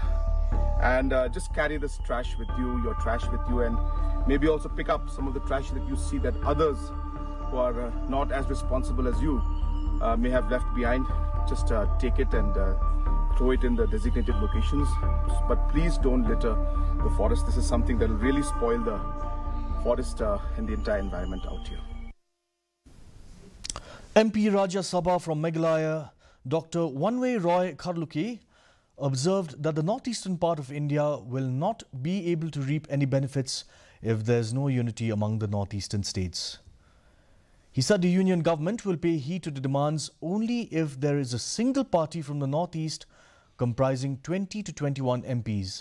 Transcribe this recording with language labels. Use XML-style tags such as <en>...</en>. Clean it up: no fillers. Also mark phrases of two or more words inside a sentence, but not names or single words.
<en>And just carry this trash with you, your trash with you, and maybe also pick up some of the trash that you see that others who are not as responsible as you may have left behind. Just take it and throw it in the designated locations. But please don't litter the forest. This is something that will really spoil the forest and the entire environment out here. MP Rajya Sabha from Meghalaya, Dr. Wanway Roy Kharluki, observed that the northeastern part of India will not be able to reap any benefits if there's no unity among the northeastern states. He said the union government will pay heed to the demands only if there is a single party from the northeast comprising 20 to 21 MPs.</en>